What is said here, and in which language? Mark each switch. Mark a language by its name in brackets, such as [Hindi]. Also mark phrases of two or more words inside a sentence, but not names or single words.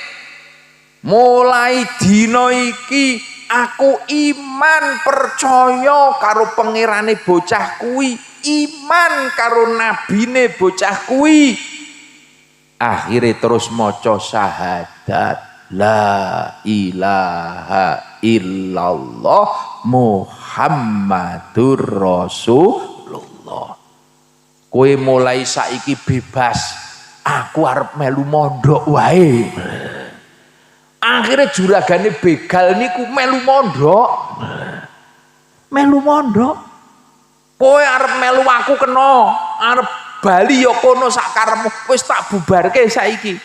[Javanese] Mulai dina iki aku iman percaya karo pangerane bocah kuwi, iman karo nabine bocah kuwi. Akhire terus maca syahadat. [Arabic] لا إله إلا الله محمد رسول الله. [Javanese] Kowe mulai saiki bebas, aku arep melu mondok wae. Akhirnya juragane begal niku melu mondok. Kowe arep melu aku kena, arep bali ya kono sak karepmu, wis tak bubarke saiki.